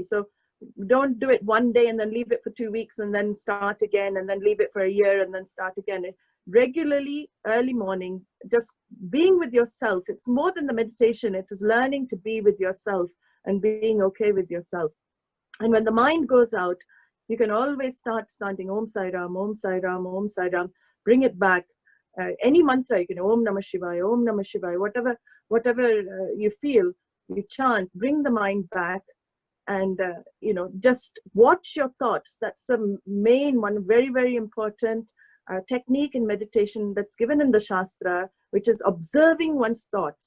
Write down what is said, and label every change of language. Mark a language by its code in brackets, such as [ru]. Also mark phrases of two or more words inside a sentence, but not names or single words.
[en] So don't do it one day and then leave it for 2 weeks and then start again, and then leave it for a year and then start again. Regularly, early morning, just being with yourself. It's more than the meditation. It is learning to be with yourself and being okay with yourself. And when the mind goes out, you can always start chanting [sa] Om Sai Ram, Om Sai Ram, Om Sai Ram. [en] Bring it back. Any mantra, you can [sa] Om Namah Shivaya, Om Namah Shivaya, [en] whatever you feel, you chant. Bring the mind back, and just watch your thoughts. That's the main one, very, very important technique in meditation that's given in the Shastra, which is observing one's thoughts.